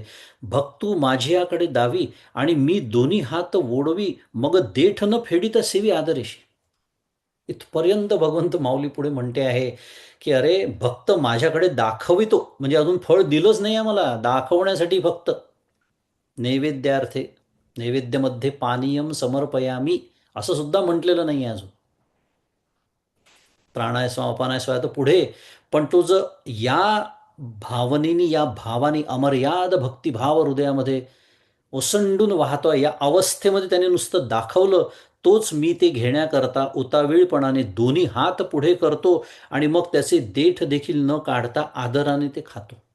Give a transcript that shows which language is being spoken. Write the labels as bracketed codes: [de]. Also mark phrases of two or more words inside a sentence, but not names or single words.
[mr] भक्तू माझ्याकडे दावी आणि मी दोन्ही हात ओढवी, मग देठ न फेडिता सेवी आदरेशी. इथपर्यंत भगवंत माऊली पुढे म्हणते आहे की अरे भक्त माझ्याकडे दाखवितो, म्हणजे अजून फळ दिलंच नाही आहे मला, दाखवण्यासाठी फक्त. नैवेद्यार्थे, नैवेद्यामध्ये [sa] पानीयम समर्पयामी [mr] असं सुद्धा म्हटलेलं नाही आहे अजून. [sa] प्राणाय स्वाम अपानाय स्वाहा [mr] तर पुढे. पण तो जर या भावनेनी, या भावानी अमर्याद भक्तिभाव हृदयामध्ये ओसंडून वाहतोय, या अवस्थेमध्ये त्याने नुसतं दाखवलं, तोच मी ते घेण्याकरता उतावीळपणाने दोन्ही हात पुढे करतो आणि मग त्याचे देठ देखील न काढता आदराने ते खातो.